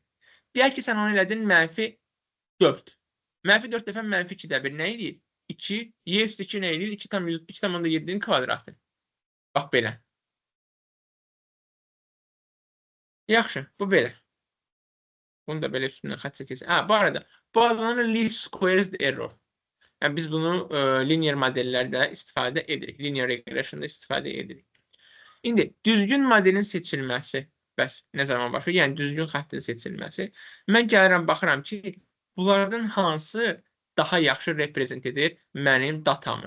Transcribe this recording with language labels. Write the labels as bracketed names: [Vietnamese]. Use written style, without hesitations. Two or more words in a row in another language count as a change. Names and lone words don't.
[Azerbaijani] Deyək ki, sən onu elədin mənfi 4. Mənfi 4 dəfə mənfi 2-də 1 nə edir? 2, y üstü 2 nə edir? 2,7-nin kvadratı. Bax, belə. Yaxşı, bu belə. Bunu da belə üstündən xət çəkirsən. Bu arada, bu adlanır [English] least squares error. [Azerbaijani] Yəni, biz bunu linear modellərdə istifadə edirik. [English] Linear regression'da [Azerbaijani] istifadə edirik. İndi, düzgün modelin seçilməsi, bəs nə zaman başlayır? Yəni, düzgün xəttin seçilməsi. Mən gəlirəm, baxıram ki, bunlardan hansı daha yaxşı reprezent edir mənim datamı.